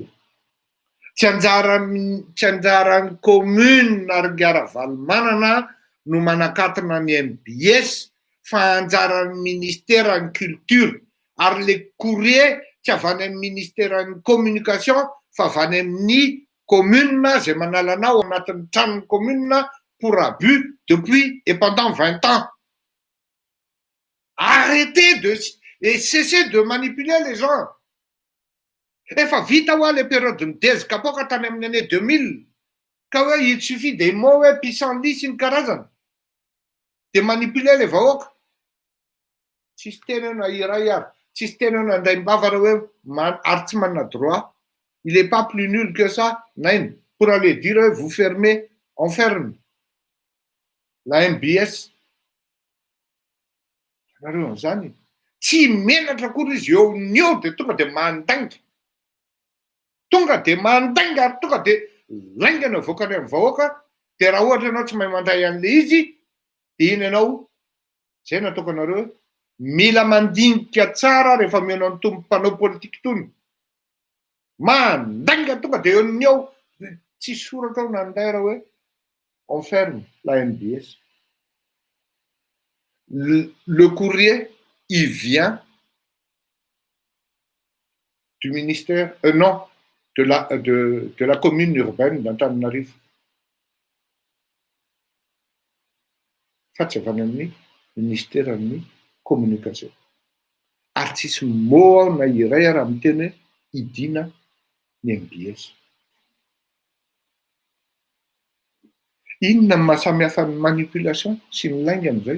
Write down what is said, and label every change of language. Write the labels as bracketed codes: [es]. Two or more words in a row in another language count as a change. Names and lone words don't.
[mg] Tsy anjaran'ny commune ary Ravalomanana no manakatona ny MBS fa anjaran'ny ministère-ny culture. Ary le courrier tsy avy any amin'ny ministère-ny communication fa avy any amin'ny commune zay manala anao anatin'ny tranon'ny commune [fr] pour abus depuis et pendant 20 ans. Arrêtez et cessez de manipuler les gens. [mg] Efa vita hoa le periodin'ny Dezy Kapoaka tany amin'ny année 2000 ka hoe [fr] il suffit des mots [mg] hoe pissenlit sy ny karazana dia [fr] manipuler le [mg] vahoaka. Tsisy tena na iray ary. Tsisy tena nandray mbava raha hoe ary tsy manana droit. [fr] Il n'est pas plus nul que ça, naine, pour aller dire vous fermez, on ferme. [mg] La MBS. Nareo an'izany. Tsy menatra akory izy eo ny eo dia tonga dia mandanga. Tonga dia mandanga ary tonga dia laingana voakany amin'ny vahoaka. Dia raha ohatra ianao tsy mahay mandray an'le izy, dia iny ianao, zay nataoko anareo, mila mandinika tsara rehefa mianao ny tompom-panao politika tony. Mandanga tonga dia eo ny eo, tsy soratra ao nanday raha hoe [fr] on ferme la MBS. Le courrier, il vient du ministère, non, de la commune urbaine d'Antananarivo. [mg] Fa tsy avy any amin'ny ministère-ny communication. Ary tsisy mot ao na iray raha miteny hoe idina ny MBS. Inona ny mahasamihafa ny manipulation sy ny lainga amin'izay?